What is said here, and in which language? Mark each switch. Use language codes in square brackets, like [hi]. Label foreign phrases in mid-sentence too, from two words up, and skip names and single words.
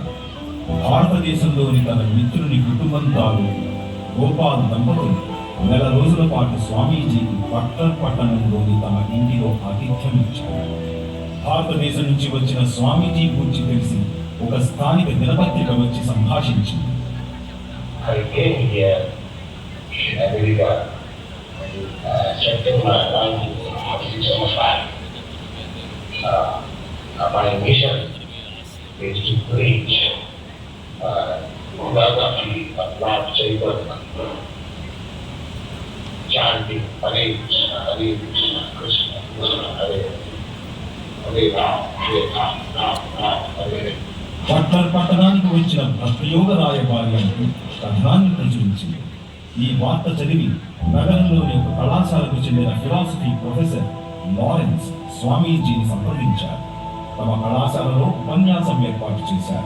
[te] భారతదేశంలోని తన మిత్రుని కుటుంబంతో గోపాల్ దంపతులు నెల రోజుల పాటు స్వామీజీకి బట్లర్ పట్టణంలోని తమ ఇంటిలో ఆతిథ్యం ఇచ్చారు. భారతదేశం నుంచి వచ్చిన స్వామీజీ గురించి తెలిసి ఒక స్థానిక దినపత్రిక వచ్చి సంభాషించింది. [en] I came here in America September 1945. My mission is to preach philosophy of Lord Chaitanya, chanting [sa] Hare Krishna, Hare Krishna, Krishna Krishna, Hare Hare Ram, Hare Ram, Ram Ram, Hare Hare. [te] బట్లర్ పట్టణానికి వచ్చిన భక్తియోగ రాయబారి అంటూ కథనాన్ని ప్రచురించింది. ఈ వార్త చదివి నగరంలోని ఒక కళాశాలకు చెందిన ఫిలాసఫీ ప్రొఫెసర్ లారెన్స్ స్వామీజీని సంప్రదించారు. తమ కళాశాలలో ఉపన్యాసం ఏర్పాటు చేశారు.